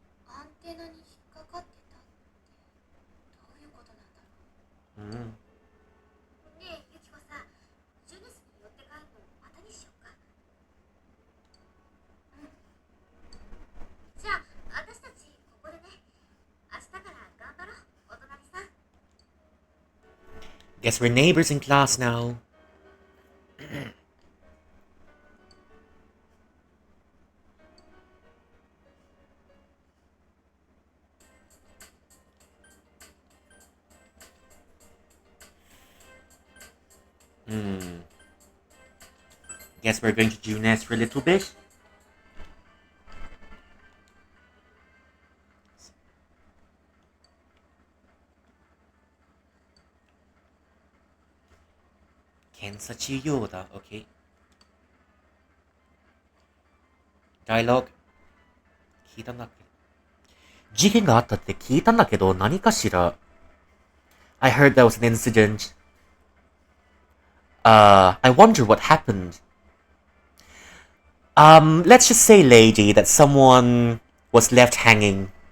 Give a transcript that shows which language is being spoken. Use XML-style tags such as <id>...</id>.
<ja>アンテナに引っかかってたってどういうことなんだろう。ねえユキコさん、ジュネスに寄って帰るのまたにしようか。じゃあ私たちここでね。明日から頑張ろう、お隣さん。</ja> <en>Guess we're neighbors in class now. Guess we're going to do nest for a little bit. Kensachi Yoda, okay.</en> <ja>Dialogue. 聞いたんだけど。事件があったって聞いたんだけど、何かしら。</ja> <en>I heard there was an incident. I wonder what happened. Let's just say, lady, that someone was left hanging.</en>